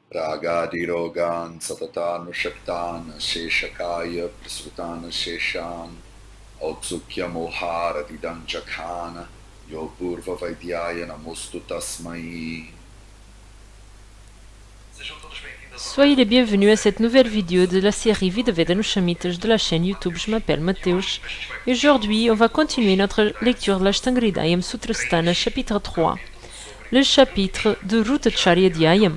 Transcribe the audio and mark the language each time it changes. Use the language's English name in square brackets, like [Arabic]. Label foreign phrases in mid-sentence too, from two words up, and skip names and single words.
[Sanskrit] Agadirogan Satatanushaktan Sheshakaya Prasutana Sheshan Autsukya Moharadidanjakana Yopurva Vaidyaya Namostu Tasmai. [French] Soyez les bienvenus à cette nouvelle vidéo de la série Vidvedanushamitas de la chaîne YouTube. Je m'appelle Mateusz et aujourd'hui on va continuer notre lecture de l'Ashtangridayam Sutrasthana chapitre 3, le chapitre de Rutacharya Dhyayam.